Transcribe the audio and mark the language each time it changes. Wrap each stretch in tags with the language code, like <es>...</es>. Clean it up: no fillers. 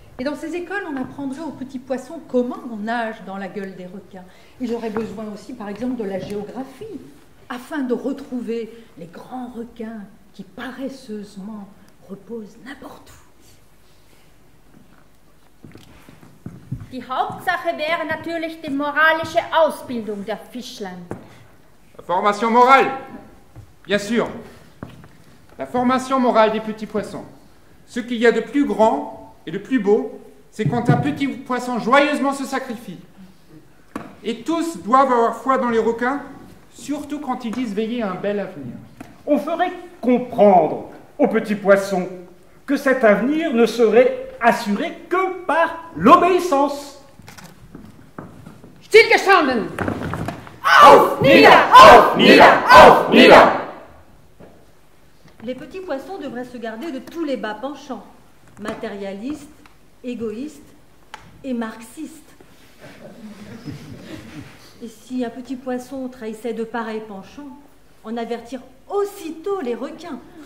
<fr>Et dans ces écoles, on apprendrait aux petits poissons comment on nage dans la gueule des requins. Ils auraient besoin aussi, par exemple, de la géographie, afin de retrouver les grands requins qui paresseusement reposent n'importe où.</fr> <de>Die Hauptsache wäre natürlich die moralische Ausbildung der Fischlein.</de> <fr>La formation morale, bien sûr. La formation morale des petits poissons. Ce qu'il y a de plus grand et de plus beau, c'est quand un petit poisson joyeusement se sacrifie. Et tous doivent avoir foi dans les requins, surtout quand ils disent veiller à un bel avenir. On ferait comprendre aux petits poissons que cet avenir ne serait assuré que par l'obéissance.</fr> <de>Stillgestanden! Auf, nieder, auf, nieder, auf, nieder!</de> <fr>Les petits poissons devraient se garder de tous les bas penchants, matérialistes, égoïstes et marxistes. Et si un petit poisson trahissait de pareils penchants, en avertir aussitôt les requins.</fr>